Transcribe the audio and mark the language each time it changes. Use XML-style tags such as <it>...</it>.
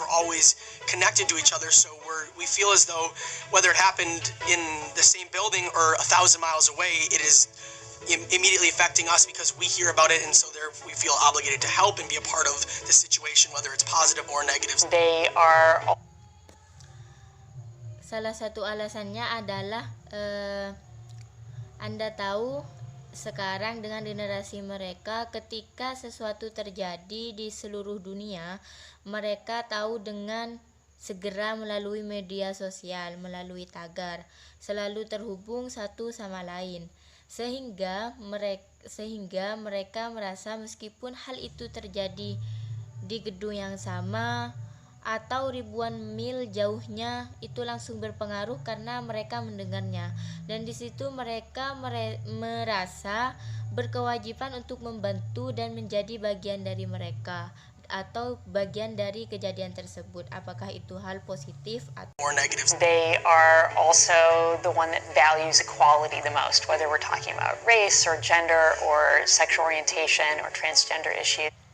<en>We're always connected to each other, so we feel as though whether it happened in the same building or 1,000 miles away, it is immediately affecting us because we hear about it, and so we feel obligated to help and be a part of the situation, whether it's positive or negative. They are</en> <id>Salah satu alasannya adalah Anda tahu sekarang dengan generasi mereka, ketika sesuatu terjadi di seluruh dunia, mereka tahu dengan segera melalui media sosial, melalui tagar, selalu terhubung satu sama lain, sehingga mereka merasa meskipun hal itu terjadi di gedung yang sama atau ribuan mil jauhnya, itu langsung berpengaruh karena mereka mendengarnya, dan di situ mereka merasa berkewajiban untuk membantu dan menjadi bagian dari mereka atau bagian dari kejadian tersebut. Apakah itu hal positif atau</id> <en>More negative. They are also the one that values equality the most, whether we're talking about race or gender or sexual orientation or transgender issues.</en>